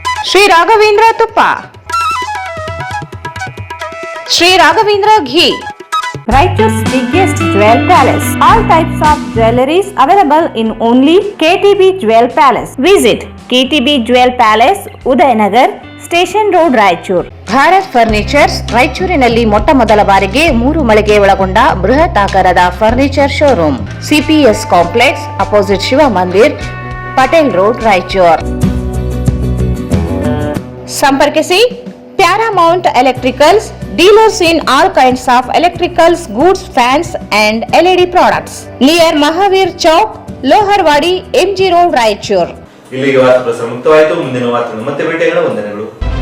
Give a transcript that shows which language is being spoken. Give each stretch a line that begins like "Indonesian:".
Kannada: ಶ್ರೀ ರಾಘವೇಂದ್ರ ತುಪ್ಪ, ಶ್ರೀ ರಾಘವೇಂದ್ರ ಘೀ,
English: Raiturs biggest jewel palace. All types of jewelries available in only KTB Jewel Palace. Visit KTB Jewel Palace, Udayanagar, Station Road, Raichur.
Kannada: Bharat furnitures ರಾಯಚೂರಿನಲ್ಲಿ ಮೊಟ್ಟ ಮೊದಲ ಬಾರಿಗೆ 3 ಮಳಿಗೆ ಒಳಗೊಂಡ ಬೃಹತ್ ಆಕಾರದ furniture showroom. CPS complex, opposite Shiva ಮಂದಿರ್, Patel road, Raichur. ಸಂಪರ್ಕಿಸಿ
English: Paramount Electricals, dealers in all kinds of electricals, goods, fans and LED products. Near Mahavir Chowk, Loharwadi, MG Road, Raichur.
Kannada: ಇಲ್ಲಿಗೆ ವಾರ್ತಾ ಪ್ರಸಾರ ಮುಕ್ತವಾಯಿತು. ಮುಂದಿನ ವಾರ್ತೆ ಮತ್ತೆ ಭೇಟಿಯಾಗೋಣ. ವಂದನೆಗಳು.